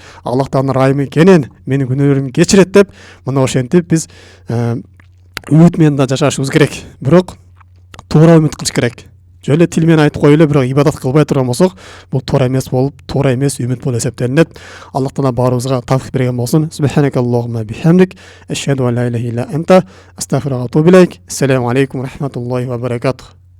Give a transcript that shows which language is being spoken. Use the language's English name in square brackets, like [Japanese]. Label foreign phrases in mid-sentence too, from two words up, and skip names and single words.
[Kyrgyz] Аллах Тааланын ырайымы кенен, менин күнөөлөрүмдү кечирет деп, мына ошентип биз үмүт менен да жашашыбыз керек. Бирок туура үмүт кылыш керек. Жөн эле тил менен айтып коелу, бирок ибадат кылбай турган болсок, бул туура эмес болуп, туура эмес үмүт болуп эсептелинет. Аллах Таала баарыбызга тавфик берген болсун. [Arabic] سبحانك اللهم بحمدك أشهد أن لا إله إلا أنت أستغفرك وأتوب إليك. السلام عليكم ورحمة الله وبركاته.